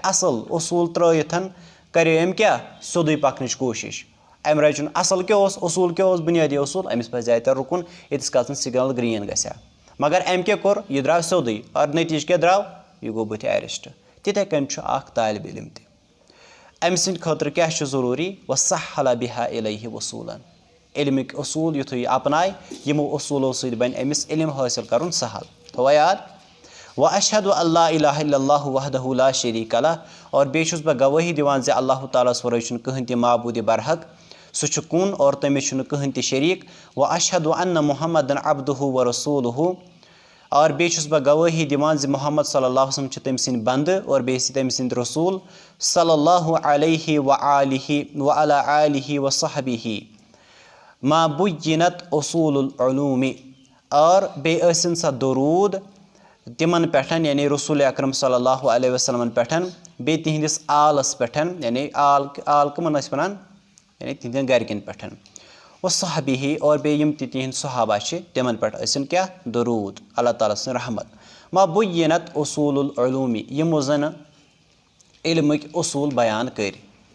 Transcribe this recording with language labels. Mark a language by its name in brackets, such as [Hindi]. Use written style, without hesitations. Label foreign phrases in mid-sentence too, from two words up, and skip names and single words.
[Kashmiri] اَصٕل اصوٗل ترٛٲیِتھ کَرے أمۍ کیٛاہ سیوٚدُے پَکنٕچ کوٗشِش اَمہِ رَچُن اَصٕل کیٛاہ اوس اصوٗل کیٛاہ اوس بُنیٲدی اصوٗل أمِس پَزِ اَتٮ۪ن رُکُن ییٖتِس کالَس نہٕ [English] signal green [Kashmiri] گژھِ ہا مگر أمۍ کیٛاہ کوٚر یہِ درٛاو سیوٚدُے اور نٔتیٖجہِ کیٛاہ درٛاو یہِ گوٚو بٕتھِ اٮ۪رٮ۪سٹ تِتھَے کٔنۍ چھُ اَکھ طالبہِ علم تہِ أمۍ سٕنٛدِ خٲطرٕ کیٛاہ چھُ ضروٗری [Arabic] وَسَہَلَ بِہا اِلیہ وصوٗلًا [Kashmiri] علمٕکۍ اصوٗل یُتھُے یہِ اَپناے یِمو اصوٗلو سۭتۍ بَنہِ أمِس علم حٲصِل کَرُن سہل تھوٚوا یاد [Arabic] وَأَشْهَدُ أَن لَا إِلَٰهَ إِلَّا اللَّهُ وَحْدَهُ لَا شَرِيكَ لَهُ [Kashmiri] اور بیٚیہِ چھُس بہٕ گوٲہی دِوان زِ اللہ تعالیٰ ہَس وَرٲے چھُنہٕ کٕہٕنۍ تہِ معبوٗدِ برحق سُہ چھُ کُن اور تٔمِس چھُنہٕ کٕہٕنۍ تہِ شریٖک [Arabic] وَأَشْهَدُ أَنَّ مُحَمَّدًا عَبْدُهُ وَرَسوٗلُهُ [Kashmiri] اور بیٚیہِ چھُس بہٕ گوٲہی دِوان زِ محمد [Arabic] صلی اللہ وسلم [Kashmiri] چھِ تٔمۍ سٕنٛدۍ بنٛدٕ اور بیٚیہِ چھِ تٔمۍ سٕنٛدۍ رسوٗل [Arabic] صلی اللہ علیہ وعلیٰ آلہِ وصحبہ ما بُیِّنت اصوٗل العلوٗمِ [Kashmiri] اور بیٚیہِ ٲسِن سا دروٗد تِمن پٮ۪ٹھ یعنی رسوٗل اکرم [Arabic] صلی اللہ علیہ وسلمن [Kashmiri] پٮ۪ٹھ بیٚیہِ تِہنٛدِس آلس پٮ۪ٹھ یعنی آل کٕمن ٲسۍ وَنان یعنی تِہنٛدٮ۪ن گرِکٮ۪ن پٮ۪ٹھ وصحبہ اور بیٚیہِ یِم تہِ تِہنٛدۍ صحابہ چھِ تِمن پٮ۪ٹھ ٲسِن کیٛاہ دروٗد اللہ تعالیٰ سٕنٛز رحمت [Arabic] ما بُیِّنت اصوٗل العلوٗمِ [Kashmiri] یِمو زَن علمٕکۍ اصوٗل بیان کٔرۍ